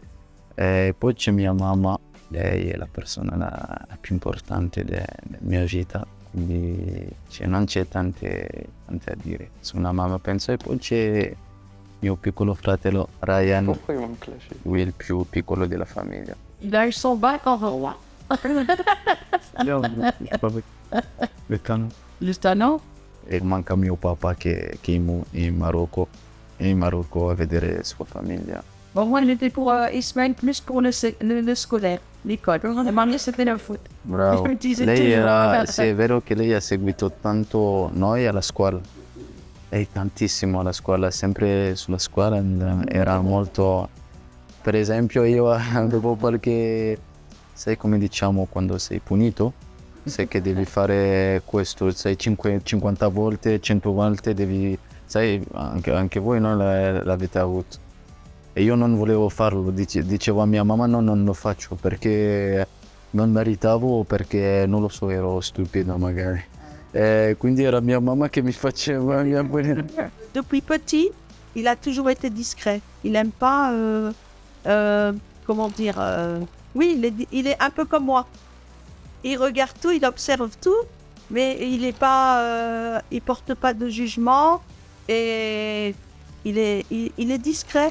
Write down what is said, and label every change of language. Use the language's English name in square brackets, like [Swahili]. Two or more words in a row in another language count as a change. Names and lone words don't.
[Italian] E poi c'è mia mamma, lei è la persona la più importante della mia vita. quindi non c'è tante a dire su una mamma, penso. E poi c'è mio piccolo fratello Ryan, lui è il più piccolo della famiglia. [French] Ils sont bas quand on voit. Le Tano. [Italian] E manca mio papà che è in Marocco, a vedere sua famiglia. [French] Bon, moi, j'étais pour Ismaël plus pour le scolaire, l'école. Et maintenant, c'était le foot. Bravo. Je me disais Lei toujours. [Italian] sì, è vero che lei ha seguito tanto noi alla scuola. Lei tantissimo alla scuola, sempre sulla scuola era molto... Per esempio io avevo qualche... Sai come diciamo quando sei punito? Sai che devi fare questo, sai 50 volte, 100 volte devi... Sai, anche voi no, l'avete avuto. E io non volevo farlo, dicevo a mia mamma no, non lo faccio perché non meritavo o perché non lo so, ero stupido magari. Quindi era mia mamma che mi faceva... [French] Depuis petit, il a toujours été discret. Il n'aime pas, comment dire, oui, il est un peu comme moi. Il regarde tout, il observe tout, mais il est pas, il porte pas de jugement et il est discret.